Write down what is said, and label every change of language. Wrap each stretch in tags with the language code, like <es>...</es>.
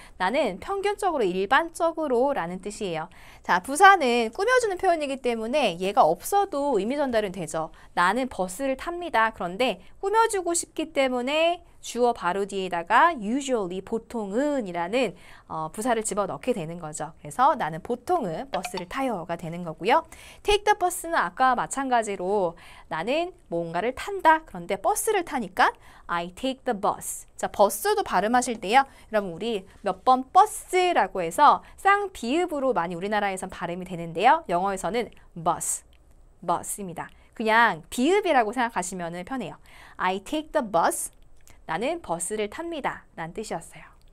<ko>나는 평균적으로, 일반적으로 라는 뜻이에요. 자, 부사는 꾸며주는 표현이기 때문에 얘가 없어도 의미 전달은 되죠. 나는 버스를 탑니다. 그런데 꾸며주고 싶기 때문에 주어 바로 뒤에다가 usually 보통은 이라는 부사를 집어넣게 되는 거죠. 그래서 나는 보통은 버스를 타요가 되는 거고요. take the bus는 아까와 마찬가지로 나는 뭔가를 탄다. 그런데 버스를 타니까</ko> <en>I take the bus.</en> <ko>자, 버스도 발음하실 때요. 여러분 우리 몇 번 버스라고 해서 쌍비읍으로 많이 우리나라에선 발음이 되는데요. 영어에서는 bus입니다. 그냥 비읍이라고 생각하시면 편해요.</ko> <en>I take the bus.</en> <ko>나는 버스를 탑니다. 라는 뜻이었어요.</ko>